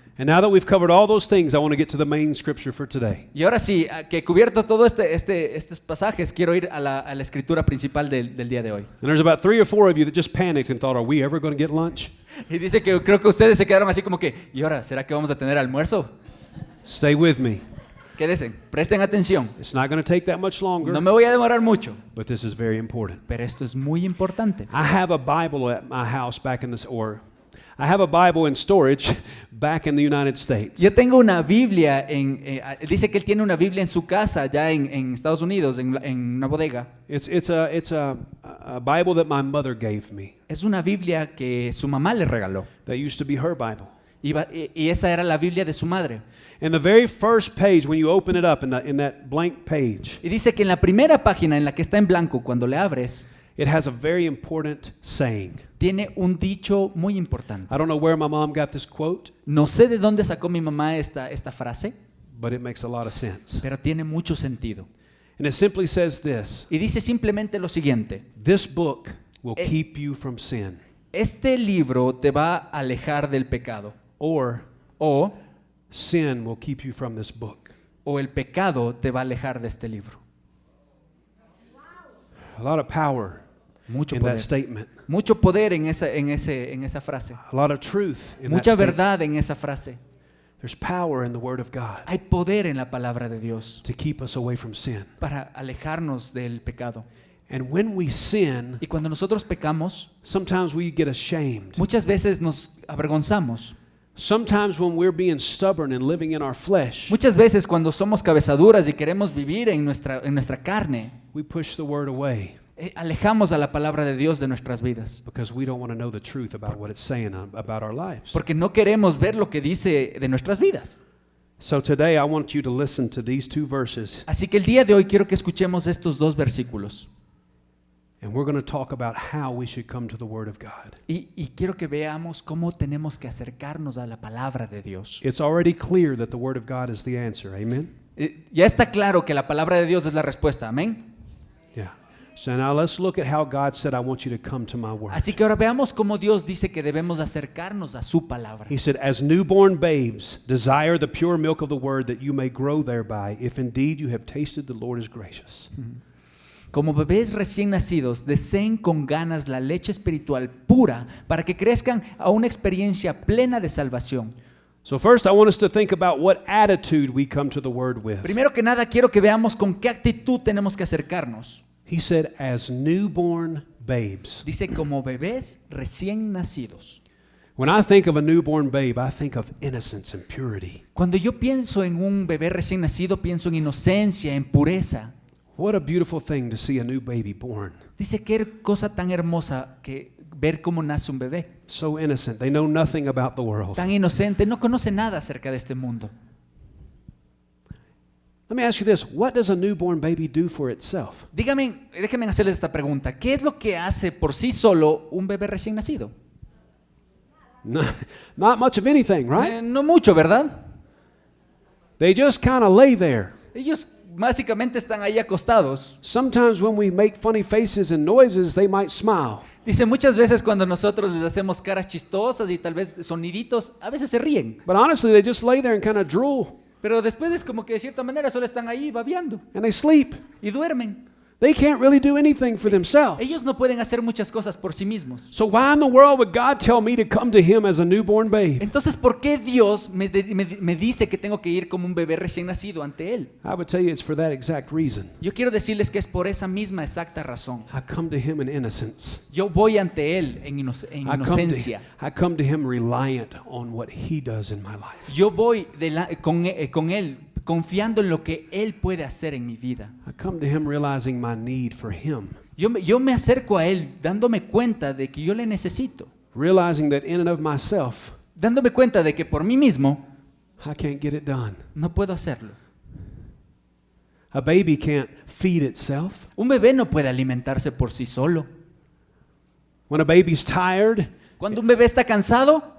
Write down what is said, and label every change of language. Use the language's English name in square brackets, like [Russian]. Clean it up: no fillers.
[English] And now that we've covered all those things, I want to get to the main scripture for today. [Spanish] Y ahora sí, que he cubierto todo estos pasajes, quiero ir a la escritura principal del día de hoy. [English] And there's about 3 or 4 of you that just panicked and thought, are we ever going to get lunch? [Spanish] Y dice que creo que ustedes se quedaron así como que, ¿y ahora será que vamos a tener almuerzo? [English] Stay with me. [Spanish] Quédense, presten atención. [English] It's not going to take that much longer, [Spanish] No me voy a demorar mucho, [English] but this is very important. [Spanish] pero esto es muy importante. [English] I have a Bible at my house back in this, or I have a Bible in storage back in the United States. [Spanish] Yo tengo una Biblia, dice que él tiene una Biblia en su casa, ya en Estados Unidos, en una bodega. [English] It's a Bible that my mother gave me. [Spanish] Es una Biblia que su mamá le regaló. [English] That used to be her Bible. [Spanish] Y esa era la Biblia de su madre. [English] And the very first page, when you open it up in that blank page, [Spanish] Y dice que en la primera página, en la que está en blanco, cuando le abres, [English] it has a very important saying. [Spanish] tiene un dicho muy importante. [English] I don't know where my mom got this quote, [Spanish] No sé de dónde sacó mi mamá esta frase, [English] but it makes a lot of sense. [Spanish] pero tiene mucho sentido. [English] And it simply says this: [Spanish] Y dice simplemente lo siguiente: [English] this book will keep you from sin, [Spanish] este libro te va a alejar del pecado, [English] or [Spanish] o [English] sin will keep you from this book. [Spanish] el pecado te va a alejar de este libro. [English] A lot of power [Spanish] Mucho [English] in that [Spanish] poder. [English] statement. [Spanish] Mucho poder en esa frase. [English] A lot of truth in [Spanish] Mucha [English] that statement. [Spanish] verdad en esa frase. [English] There's power in the Word of God [Spanish] Hay poder en la palabra de Dios [English] to keep us away from sin. [Spanish] para alejarnos del pecado. [English] And when we sin, [Spanish] Y cuando nosotros pecamos, [English] sometimes we get ashamed. [Spanish] muchas veces nos avergonzamos. [English] Sometimes when we're being stubborn and living in our flesh, [Spanish] Muchas veces cuando somos cabezaduras y queremos vivir en nuestra carne, [English] we push the Word away [Spanish] alejamos a la palabra de Dios de nuestras vidas. [English] because we don't want to know the truth about what it's saying about our lives. [Spanish] Porque no queremos ver lo que dice de nuestras vidas. [English] So today I want you to listen to these two verses, [Spanish] Así que el día de hoy quiero que escuchemos estos dos versículos. [English] and we're going to talk about how we should come to the Word of God. [Spanish] Y quiero que veamos cómo tenemos que acercarnos a la palabra de Dios. [English] It's already clear that the Word of God is the answer. Amen? [Spanish] Ya está claro que la palabra de Dios es la respuesta. Amén. [English] Yeah. So now let's look at how God said, I want you to come to my Word. [Spanish] Así que ahora veamos cómo Dios dice que debemos acercarnos a su palabra. [English] He said, as newborn babes, desire the pure milk of the Word that you may grow thereby, if indeed you have tasted the Lord is gracious. [Spanish] Como bebés recién nacidos, deseen con ganas la leche espiritual pura para que crezcan a una experiencia plena de salvación. [English] So first I want us to think about what attitude we come to the Word with. [Spanish] Primero que nada, quiero que veamos con qué actitud tenemos que acercarnos. [English] He said, as newborn babes. [Spanish] Dice, como bebés recién nacidos. [English] When I think of a newborn babe, I think of innocence and purity. [Spanish] Cuando yo pienso en un bebé recién nacido, pienso en inocencia, en pureza. [English] What a beautiful thing to see a new baby born. [Spanish] Dice, qué cosa tan hermosa que ver cómo nace un bebé. [English] So innocent. They know nothing about the world. [Spanish] Tan inocente, no conoce nada acerca de este mundo. [English] Let me ask you this. What does a newborn baby do for itself? [Spanish] Déjenme hacerles esta pregunta. ¿Qué es lo que hace por sí solo un bebé recién nacido? [English] Not much of anything, right? [Spanish] No mucho, ¿verdad? [English] They just kind of lay there. [Spanish] Ellos básicamente están ahí acostados. [English] Sometimes when we make funny faces and noises, they might smile. [Spanish] Dice, muchas veces cuando nosotros les hacemos caras chistosas y tal vez soniditos, a veces se ríen. [English] But honestly, they just lay there and kind of drool [Spanish] Pero después es como que de cierta manera solo están ahí babeando [English] and they sleep. [Spanish] y duermen. [English] They can't really do anything for themselves. [Spanish] Ellos no pueden hacer muchas cosas por sí mismos. [English] So why in the world would God tell me to come to Him as a newborn babe? [Spanish] Entonces, ¿por qué Dios me dice que tengo que ir como un bebé recién nacido ante Él? [English] I would tell you it's for that exact reason. [Spanish] Yo quiero decirles que es por esa misma exacta razón. [English] I come to Him in innocence. [Spanish] Yo voy ante Él en [English] I [Spanish] inocencia. [English] come to Him reliant on what He does in my life. [Spanish] Yo voy con Él confiando en lo que Él puede hacer en mi vida. [English] I come to Him realizing my need for Him, [Spanish] Yo me acerco a Él dándome cuenta de que yo le necesito. [English] realizing that in and of myself, [Spanish] Dándome cuenta de que por mí mismo [English] I can't get it done. [Spanish] no puedo hacerlo. [English] A baby can't feed itself. [Spanish] Un bebé no puede alimentarse por sí solo. [English] When a baby's tired, [Spanish] Cuando un bebé está cansado,